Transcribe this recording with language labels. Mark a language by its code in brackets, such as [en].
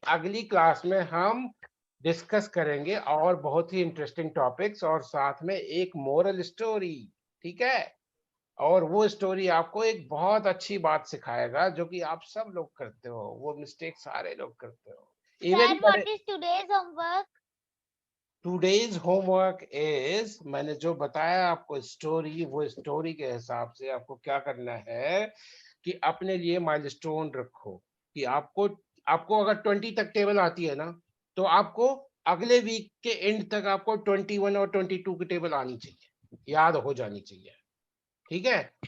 [hi] अगली क्लास में हम डिस्कस करेंगे और बहुत ही इंटरेस्टिंग टॉपिक्स और साथ में एक मोरल स्टोरी, ठीक है? और वो स्टोरी आपको एक बहुत अच्छी बात सिखाएगा जो कि आप सब लोग करते हो, वो मिस्टेक सारे लोग करते हो। [en] Sir, what is today's homework? Today's homework is, [hi] मैंने जो बताया आपको स्टोरी, वो स्टोरी के हिसाब से आपको क्या करना है कि अपने लिए माइलस्टोन रखो कि आपको अगर 20 तक टेबल आती है ना, तो आपको अगले वीक के एंड तक आपको 21 और 22 की टेबल आनी चाहिए, याद हो जानी चाहिए, ठीक है?